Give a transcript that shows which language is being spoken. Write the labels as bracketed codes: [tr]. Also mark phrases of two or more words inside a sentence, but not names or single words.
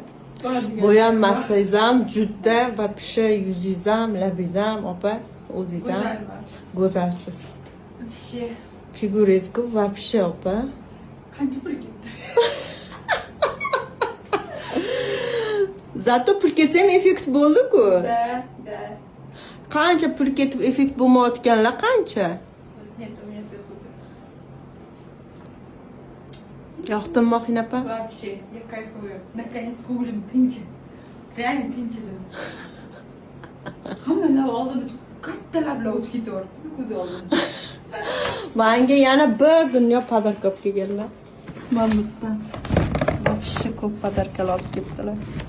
[uz] Bo'yanmasangiz ham juda va pisha yuzingiz ham, labingiz ham opa, o'zingiz ham go'zalsiz. Figurangiz-ku va pisha opa. Qancha pul ketdi? Zato pul ketsa ham effekt bo'ldi-ku. Da. Qancha pul ketib effekt bo'lmayotganlar qancha? [ru] Нет, у меня все супер. [uz] Yoqdimi Mohina opa? [ru] Вообще, я кайфую. Наконец-то [uz] улим tinchidi. [ru] Реально tinchidi. [uz] Hammalar oldimda katta lablar o'tib ketaverdi ko'z oldimda. Menga yana bir dunyo podarka olib kelganlar. Mamutdan. Вообще ko'p podarkalar olib kelibdilar.